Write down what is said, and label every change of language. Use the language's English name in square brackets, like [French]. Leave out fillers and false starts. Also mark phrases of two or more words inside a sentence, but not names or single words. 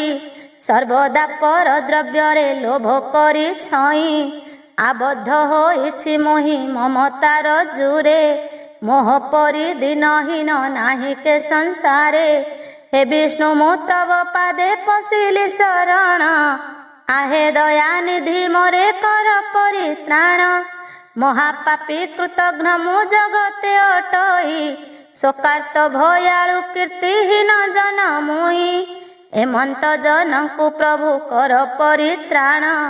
[Odia] ସର୍ବଦା ପର ଦ୍ରବ୍ୟରେ ଲୋଭ କରି ଛଇଁ। ଆବଦ୍ଧ ହୋଇଛି ମୁହିଁ ମମତାର ଜୁରେ। ମୋହ ପରି ଦିନହୀନ ନାହିଁ କେ ସଂସାରେ। ହେ ବିଷ୍ଣୁ ମୁଁ ତବ ପାଦେ ପଶିଲି ଶରଣ। ଆହେ ଦୟାନିଧି ମୋରେ କର ପରିତ୍ରାଣ। ମହାପାପୀ କୃତଘ୍ନ ମୁ ଜଗତେ ଅଟଇ। ଶୋକାର୍ତ୍ତ ଭୟାଳୁ କୀର୍ତ୍ତିହୀନ ଜନ ମୁଇ। ଏମନ୍ତ ଜନଙ୍କୁ ପ୍ରଭୁ କର ପରିତ୍ରାଣ।